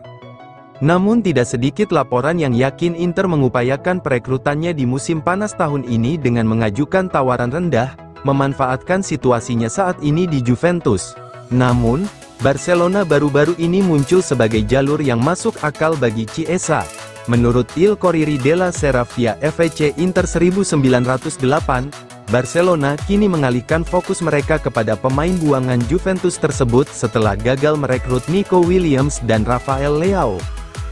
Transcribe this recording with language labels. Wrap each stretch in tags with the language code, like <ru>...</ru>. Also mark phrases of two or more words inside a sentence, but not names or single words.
<id>Namun tidak sedikit laporan yang yakin Inter mengupayakan perekrutannya di musim panas tahun ini dengan mengajukan tawaran rendah, memanfaatkan situasinya saat ini di Juventus. Namun, Barcelona baru-baru ini muncul sebagai jalur yang masuk akal bagi Chiesa. Menurut Il Corriere della Sera via FVC Inter 1908, Barcelona kini mengalihkan fokus mereka kepada pemain buangan Juventus tersebut setelah gagal merekrut Nico Williams dan Rafael Leao.</id>